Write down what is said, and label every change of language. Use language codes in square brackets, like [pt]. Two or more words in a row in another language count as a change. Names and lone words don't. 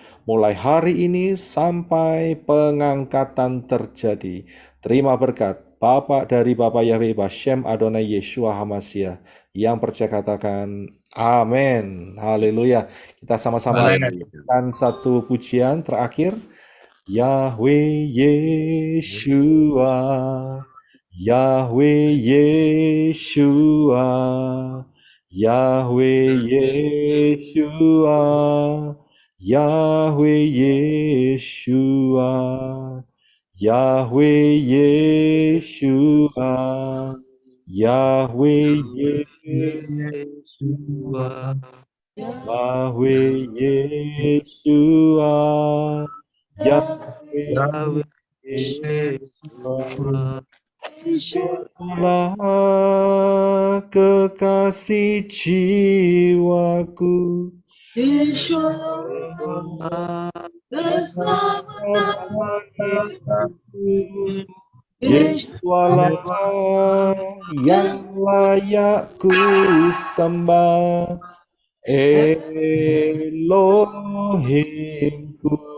[id] Mulai hari ini sampai pengangkatan terjadi. Terima berkat Bapak dari Bapa Yahweh Bashem Adonai Yeshua HaMashiach. Yang percaya katakan amin. Haleluya. Kita sama-sama lakukan satu pujian terakhir. Yahweh Yeshua, Yahweh Yeshua, Yahweh Yeshua, Yahweh Yeshua, Yahweh Yeshua, Yahweh Yeshua, Yahweh Yeshua, Yahweh Yeshua. Allah kekasih jiwaku, Yeshua Yesualah yang layak ku sembah, Elohimku,